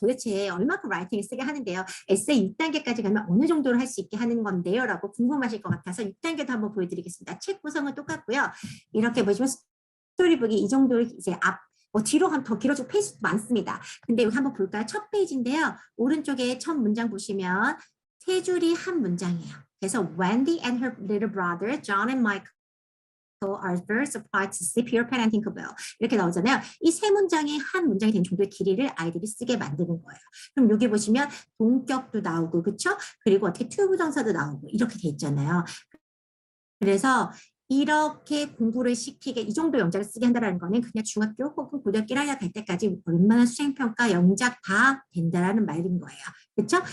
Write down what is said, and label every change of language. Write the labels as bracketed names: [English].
[Korean] 도대체 얼마큼 라이팅을 쓰게 하는데요? 에세이 6단계까지 가면 어느 정도로 할 수 있게 하는 건데요? 라고 궁금하실 것 같아서 6단계도 한번 보여드리겠습니다. 책 구성은 똑같고요. 이렇게 보시면 스토리북이 이 정도 이제 뒤로 하면 더 길어지고 페이지도 많습니다. 근데 여기 한번 볼까요? 첫 페이지인데요. 오른쪽에 첫 문장 보시면 세 줄이 한 문장이에요. 그래서 [English] Wendy and her little brother, John and Michael are very surprised to see Peter Pan and Tinkerbell. [Korean] 이렇게 나오잖아요. 이 세 문장이 한 문장이 된 정도의 길이를 아이들이 쓰게 만드는 거예요. 그럼 여기 보시면 동격도 나오고, 그렇죠? 그리고 어떻게 투부정사도 나오고 이렇게 돼 있잖아요. 그래서 이렇게 공부를 시키게 이 정도 영작을 쓰게 한다는 거는 그냥 중학교 혹은 고등학교 1학년 갈 때까지 얼마나 수행평가, 영작 다 된다라는 말인 거예요. 그렇죠?